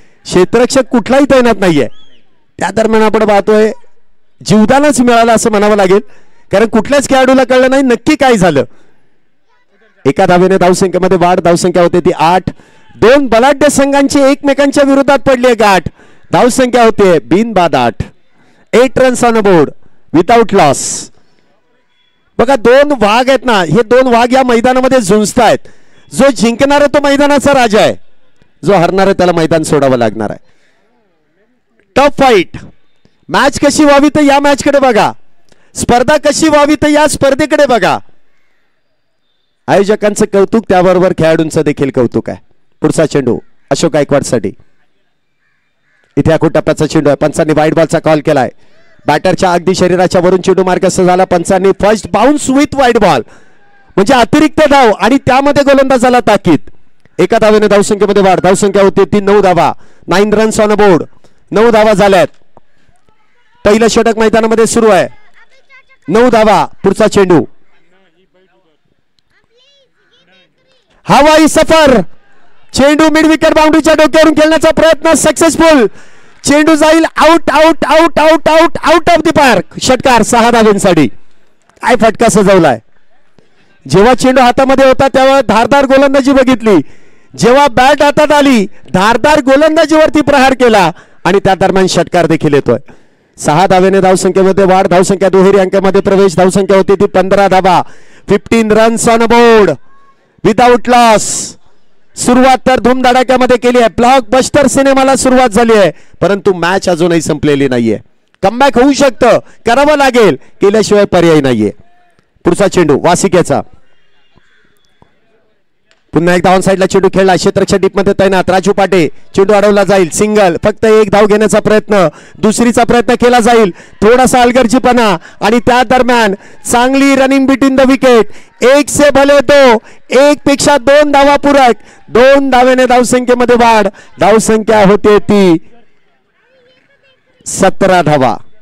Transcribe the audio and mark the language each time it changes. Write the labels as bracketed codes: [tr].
[mr] क्षेत्ररक्षक कुठलाही तैनात नाहीये. त्या दरम्यान आपण पाहतोय जीवदानच मिळालं असं म्हणावं लागेल, कारण कुठल्याच खेळाडूला कळलं नाही नक्की काय झालं. एका धावेने धावसंख्येमध्ये वाढ. धावसंख्या होते ती 8. 2 बलाढ्य संघांची एकमेकांच्या विरोधात पडली गाठ. धावसंख्या होते बिनबाद 8. [en] 8 runs on board without loss. [mr] बघा, 2 वाघ आहेत ना, हे 2 वाघ या मैदानामध्ये झुंजतायत. जो जिंकणार आहे तो मैदानाचा राजा आहे, जो हरणार आहे त्याला मैदान सोडावं लागणार आहे. [en] Tough fight. [mr] मॅच कशी व्हावी तर या मॅचकडे बघा. स्पर्धा कशी व्हावी तर या स्पर्धेकडे बघा. आयोजकांचं कौतुक, त्याबरोबर खेळाडूंचं देखील कौतुक आहे. पुढचा चेंडू अशोक गायकवाडसाठी. इथे आखुटप्प्याचा चेंडू आहे. पंचांनी वाईड बॉलचा कॉल केलाय. बॅटरच्या अगदी शरीराच्या वरून चेंडू मार्गस्थ झाला. पंचांनी [en] first bounce with wide ball, [mr] म्हणजे अतिरिक्त धाव आणि त्यामध्ये गोलंदाजाला ताकीद. एका धावेने धावसंख्येमध्ये वाढ. धावसंख्या होती ती 9 धावा. [en] 9 runs on board. [mr] 9 धावा झाल्यात. पहिलं षटक मैदानामध्ये सुरू आहे. 9 धावा. पुढचा चेंडू हवाई सफर. चेंडू मिड विकेट बाउंड्रीच्या डोक्यावरून खेळण्याचा प्रयत्न सक्सेसफुल. चेंडू जाईल [en] Out out out out out out of the park. [mr] षटकार 6 धावेंसाठी. काय फटका सजवलाय. जेव्हा चेंडू हातामध्ये होता तेव्हा धारदार गोलंदाजी बघितली. जेव्हा बॅट हातात आली धारदार गोलंदाजीवरती प्रहार केला आणि त्या दरम्यान षटकार देखील येतोय. 6 धावेने धावसंख्येमध्ये वाढ. धावसंख्या दुहेरी अंकामध्ये प्रवेश. धावसंख्या होती ती 15 धावा. [en] 15 runs on board without loss. [mr] सुरुवात तर धूमधडाक्यामध्ये केली आहे. ब्लॉकबस्टर सिनेमाला सुरुवात झाली आहे, परंतु मॅच अजूनही संपलेली नाहीये. कमबॅक होऊ शकतं, करावं लागेल, केल्याशिवाय पर्याय नाहीये. पुढचा चेंडू वासिक याचा. पुन्हा एकदा ऑन साईडला चेंडू खेळला, क्षेत्ररक्षक डीपमध्ये तैनात राजू पाटे, चेंडू अडवला जाईल, सिंगल, फक्त एक धाव घेण्याचा प्रयत्न, दुसरीचा प्रयत्न केला जाईल, थोडासा अलगर्जीपणा आणि त्या दरम्यान चांगली रनिंग बिटवीन द विकेट, [hi] एक से भले दो, [mr] एक पेक्षा 2 धावा पूरक, 2 धावेने धावसंख्येमध्ये वाढ, धावसंख्या होते ती 17 धावा.